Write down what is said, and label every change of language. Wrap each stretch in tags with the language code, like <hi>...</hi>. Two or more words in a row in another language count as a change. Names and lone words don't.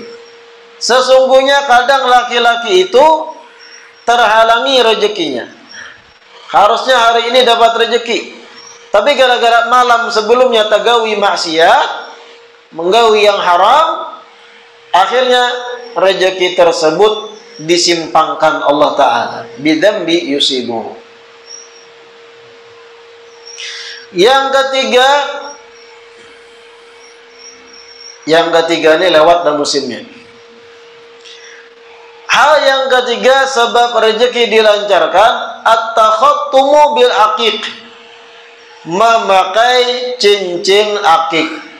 <id>Sesungguhnya kadang laki-laki itu terhalangi rezekinya. Harusnya hari ini dapat rezeki, tapi gara-gara malam sebelumnya tagawi maksiat, menggawi yang haram, akhirnya rezeki tersebut disimpangkan Allah Ta'ala.</id> <ar>Bidzambi yusibu.</ar> <id>Yang ketiga ini lewat dan musimnya. Hal yang ketiga sebab rezeki dilancarkan,</id> <ar>at-takhattumu bil aqiq,</ar> <id>memakai cincin akik.</id>